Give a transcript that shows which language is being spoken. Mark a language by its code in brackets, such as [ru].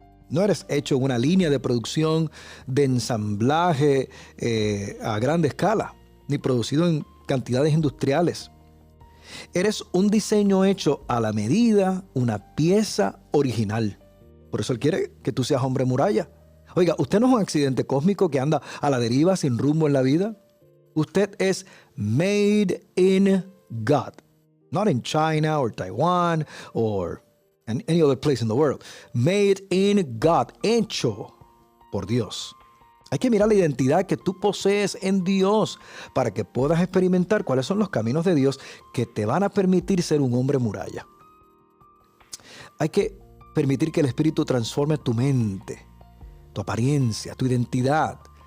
[es] No eres hecho en una línea de producción, de ensamblaje a gran escala, ni producido en cantidades industriales. Eres un diseño hecho a la medida, una pieza original. Por eso Él quiere que tú seas hombre muralla. Oiga, usted no es un accidente cósmico que anda a la deriva sin rumbo en la vida. Usted es [en] made in God. Not in China or Taiwan or any other place in the world. Made in God. [es] Hecho por Dios. Hay que mirar la identidad que tú posees en Dios para que puedas experimentar cuáles son los caminos de Dios que te van a permitir ser un hombre muralla. Hay que permitir que el Espíritu transforme tu mente, tu apariencia, tu identidad.